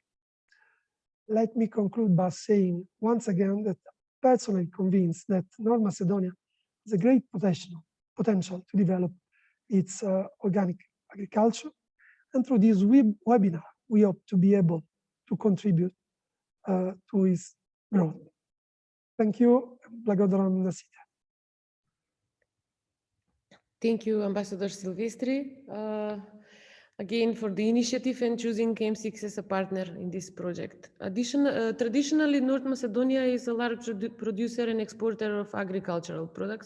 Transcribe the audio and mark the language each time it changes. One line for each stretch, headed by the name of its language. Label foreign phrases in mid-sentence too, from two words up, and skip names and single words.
English: Let me conclude by saying once again that I'm personally convinced that North Macedonia has a great potential to develop its organic agriculture. And through this webinar, we hope to be able to contribute to its growth. Thank you.
Macedonian: Благодарам на сите.
English: Thank you, Ambassador Silvestri, again for the initiative and choosing M6 as a partner in this project. Traditionally, North Macedonia is a large producer and exporter of agricultural products.